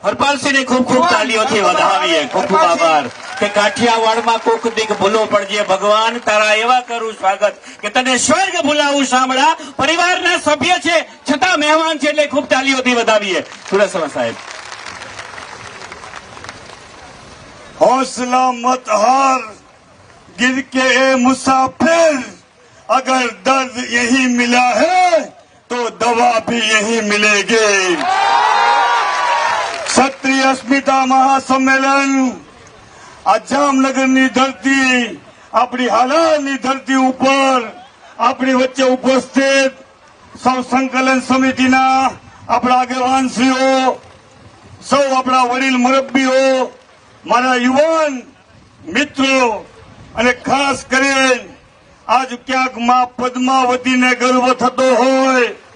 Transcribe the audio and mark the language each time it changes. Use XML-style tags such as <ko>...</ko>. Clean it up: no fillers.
<gu>હરપાલસિંહને ખૂબ ખૂબ તાલીઓથી વધાવીએ. ખૂબ ખૂબ આભાર કે કાઠિયાવાડમાં કોક દીક ભૂલો પડજે ભગવાન, તારા એવા કરું સ્વાગત કે તને સ્વર્ગ ભૂલાવું સાંભળા. પરિવારના સભ્ય છે છતાં મહેમાન છે એટલે ખૂબ તાલીઓથી વધાવીએ. ચુડાસમા સાહેબ.</gu> <hi>हौसला मत हार गिर के ए मुसाफिर, अगर दर्द यही मिला है तो दवा भी यही मिलेगी.</hi> <gu>क्षत्रिय अस्मिता महासम्मेलन આ જામનગરની ધરતી, આપણી હાલારની ધરતી ઉપર આપણી વચ્ચે ઉપસ્થિત સૌ સંકલન સમિતિના આપણા આગેવાનશ્રીઓ, સૌ આપણા વડીલ મુરબ્બીઓ, મારા યુવાન મિત્રો અને ખાસ કરીને આજ ક્યાંક માં પદ્માવતીને ગર્વ થતો હોય,</gu>